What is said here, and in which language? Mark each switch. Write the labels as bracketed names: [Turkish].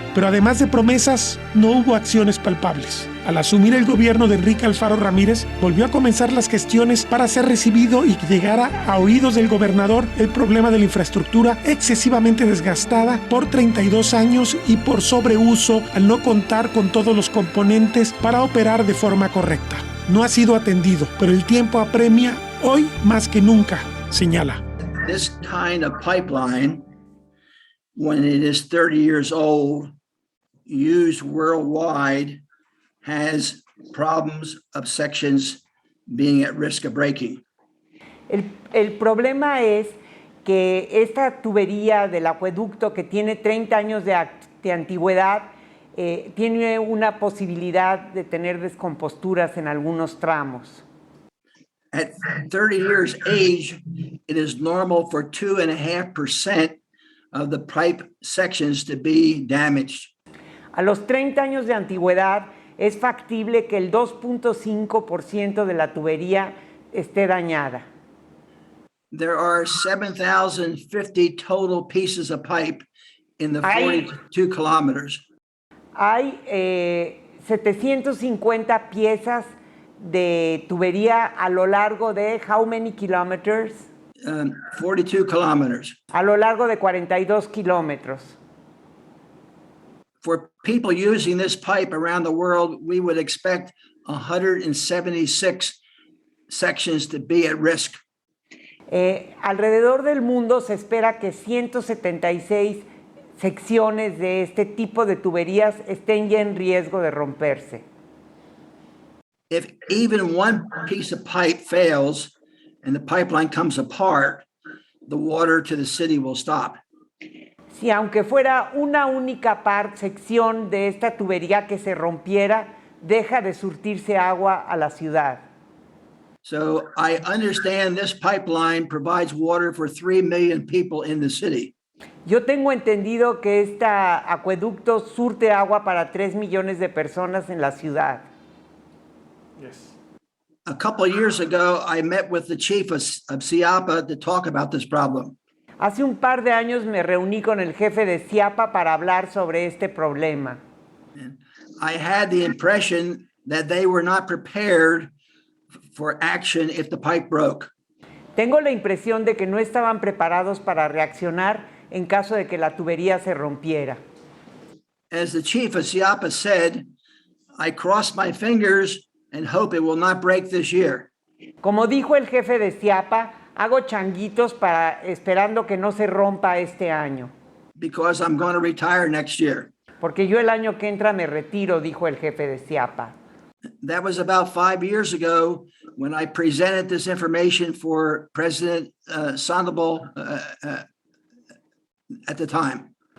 [Spanish] Pero además de promesas, no hubo acciones palpables. Al asumir el gobierno de Enrique Alfaro Ramírez, volvió a comenzar las gestiones para ser recibido y que llegara a oídos del gobernador el problema de la infraestructura excesivamente desgastada por 32 años y por sobreuso al no contar con todos los componentes para operar de forma correcta. No ha sido atendido, pero el tiempo apremia hoy más que nunca, señala. [English] This kind of pipeline, when it is 30 years old, used worldwide, has problems of sections being at risk of breaking. [Spanish] El problema es que esta tubería del acueducto, que tiene 30 años de antigüedad, tiene una posibilidad de tener descomposturas en algunos tramos. [English] At 30 years age, it is normal for 2.5% of the pipe sections to be damaged. [Spanish] A los 30 años de antigüedad, es factible que el 2.5% de la tubería esté dañada. [English] There are 7,050 total pieces of pipe in the 42 kilometers. [Spanish] Hay 750 piezas de tubería a lo largo de [English] how many kilometers? 42 kilometers. [Spanish] A lo largo de 42 kilómetros. [English] For people using this pipe around the world, we would expect 176 sections to be at risk. [Spanish] Alrededor del mundo se espera que 176 secciones de este tipo de tuberías estén ya en riesgo de romperse. [English] If even one piece of pipe fails and the pipeline comes apart, the water to the city will stop. [Spanish] Si aunque fuera una única sección de esta tubería que se rompiera, deja de surtirse agua a la ciudad. [English] So I understand this pipeline provides water for 3 million people in the city. [Spanish] Yo tengo entendido que este acueducto surte agua para 3 millones de personas en la ciudad. [English] Yes. A couple of years ago, I met with the chief of CIAPA to talk about this problem. [Spanish] Hace un par de años me reuní con el jefe de CIAPA para hablar sobre este problema. [English] And I had the impression that they were not prepared for action if the pipe broke. [Spanish] Tengo la impresión de que no estaban preparados para reaccionar en caso de que la tubería se rompiera. [English] As the chief of CIAPA said, I cross my fingers and hope it will not break this year. [Spanish] Como dijo el jefe de CIAPA, hago changuitos esperando que no se rompa este año. [English] Because I'm going to retire next year. [Spanish] Porque yo el año que entra me retiro, dijo el jefe de CIAPA. [English] That was about 5 years ago when I presented this information for President Sandoval at the time.